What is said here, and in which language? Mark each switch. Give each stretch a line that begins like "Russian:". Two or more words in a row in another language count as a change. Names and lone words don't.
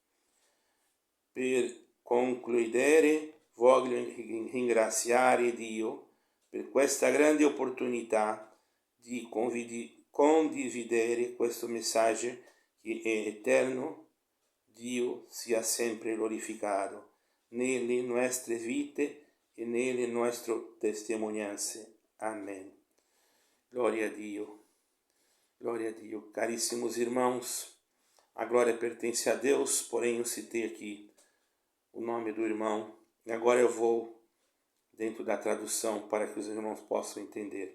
Italian: Per concludere, voglio ringraziare Dio per questa grande opportunità di condividere questo messaggio che è eterno. Dio sia sempre glorificato nelle nostre vite e nelle nostre testimonianze. Amen. Glória a Dio. Glória a Dio.
Portuguese: Caríssimos irmãos, a glória pertence a Deus, porém eu citei aqui o nome do irmão. E agora eu vou dentro da tradução para que os irmãos possam entender.